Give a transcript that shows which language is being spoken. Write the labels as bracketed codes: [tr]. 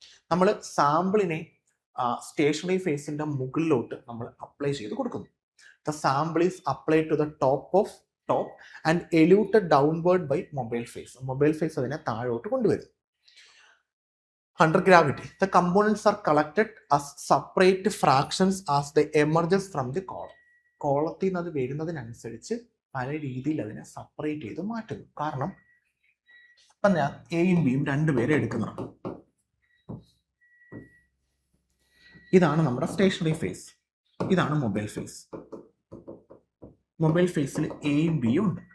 [ml] നമ്മൾ സാമ്പിളിനെ സ്റ്റേഷനറി ഫേസിന്റെ മുകളിലോട്ട് നമ്മൾ അപ്ലൈ ചെയ്ത് കൊടുക്കുന്നു. [en] The sample is applied to the top and eluted downward by mobile phase. [ml] Mobile phase അതിനെ താഴോട്ട് കൊണ്ടുവരും. [en] Under gravity, the components are collected as separate fractions as they emerges from the column. [ml] കോളത്തിൽ നിന്ന് അത് വരുന്നതിനനുസരിച്ച് പല രീതിയിൽ അതിനെ സെപ്പറേറ്റ് ചെയ്ത് മാറ്റുന്നു. കാരണം ഇപ്പം ഞാൻ എയും ബിയും രണ്ടുപേരെ എടുക്കുന്നതാണ്. ഇതാണ് നമ്മുടെ സ്റ്റേഷനറി ഫേസ്, ഇതാണ് മൊബൈൽ ഫേസ്. മൊബൈൽ ഫേസിൽ എയും ബിയും ഉണ്ട്.